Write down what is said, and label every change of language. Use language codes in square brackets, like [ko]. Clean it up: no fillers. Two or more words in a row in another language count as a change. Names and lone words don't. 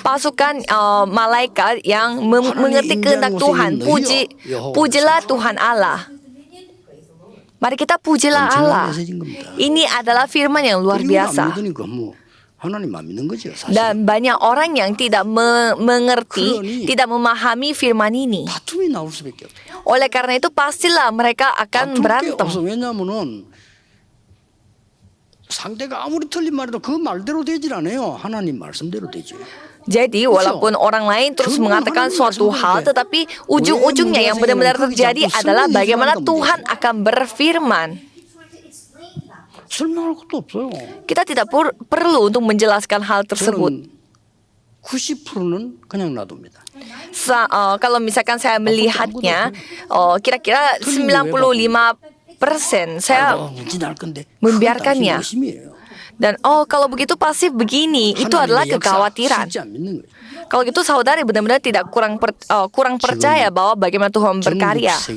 [id] Pasukan malaikat yang mengerti kehendak Tuhan. Pujilah Tuhan Allah. Mari kita pujilah Allah. Ini adalah firman yang luar biasa. [ko] 하나님 안 믿는 거죠, 사실. [id] Dan banyak orang yang tidak mengerti, tidak memahami firman ini. [ko] 다툼이 나올 수밖에 없어요. [id] Oleh karena itu pastilah mereka akan berantem. [ko] 왜냐하면은 상대가 아무리 틀린 말해도 그 말대로 되질 않아요. 하나님 말씀대로 되죠. [id] Jadi walaupun orang lain terus mengatakan suatu hal, tetapi ujung-ujungnya yang benar-benar terjadi adalah bagaimana Tuhan akan berfirman. [ko] 설명할 것도 없어요. [id] Kita tidak perlu untuk menjelaskan hal tersebut. [ko] 90%는 그냥 놔둡니다. [id] Kalau misalkan saya melihatnya, kira-kira 95% saya membiarkannya. Dan kalau begitu pasti begini, itu adalah kekhawatiran. Kalau gitu saudara benar-benar tidak kurang percaya bahwa bagaimana Tuhan berkarya.